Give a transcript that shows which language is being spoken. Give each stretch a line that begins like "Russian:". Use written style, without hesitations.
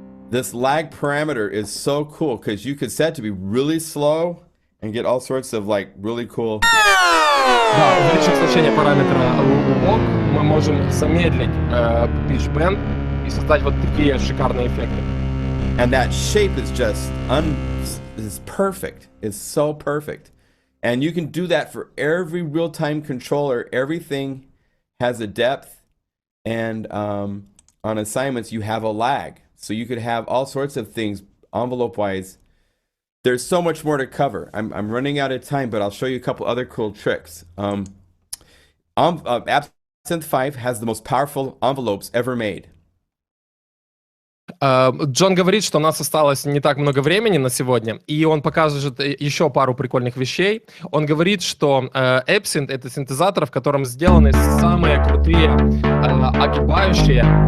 English: This lag parameter is so cool because you could set it to be really slow and get all sorts of like really cool.
Russian: Да, увеличив значение параметра log, мы можем замедлить pitch-bend и создать вот такие шикарные эффекты.
English: And that shape is just is perfect. It's so perfect. And you can do that for every real-time controller. Everything has a depth, and on assignments you have a lag. So you could have all sorts of things envelope-wise. There's so much more to cover. I'm running out of time, but I'll show you a couple other cool tricks. Absynth 5 has the most powerful envelopes ever made.
Russian: Джон говорит, что у нас осталось не так много времени на сегодня, и он покажет еще пару прикольных вещей. Он говорит, что Absynth — это синтезатор, в котором сделаны самые крутые огибающие.